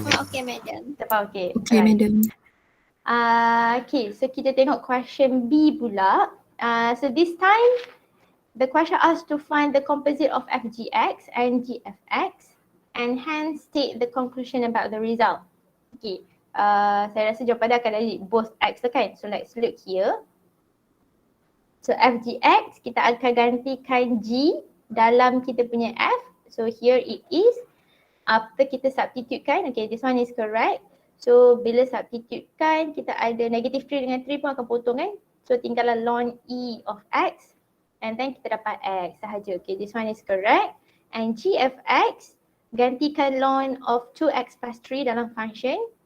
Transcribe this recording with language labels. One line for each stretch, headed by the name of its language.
English: far okay, madam. So far okay. Okay, Alright. madam. Okay, so
Malay: kita tengok question B pula.
English: So this time, the question asks to find the composite of fgx and gfx and hence state the conclusion about the result.
Malay: Okay, saya rasa jawapan dia akan dari both x lah kan.
English: So let's look here.
Malay: So fgx, kita akan gantikan g dalam kita punya f.
English: So here it is. After
Malay: kita substitutekan,
English: okay, this one is correct.
Malay: So bila substitutekan, kita ada negative 3 dengan 3 pun akan potong kan. So tinggallah ln e of x
English: and then
Malay: kita dapat x sahaja.
English: Okay, this one is correct. And gfx,
Malay: gantikan
English: ln of 2x plus 3
Malay: dalam
English: function.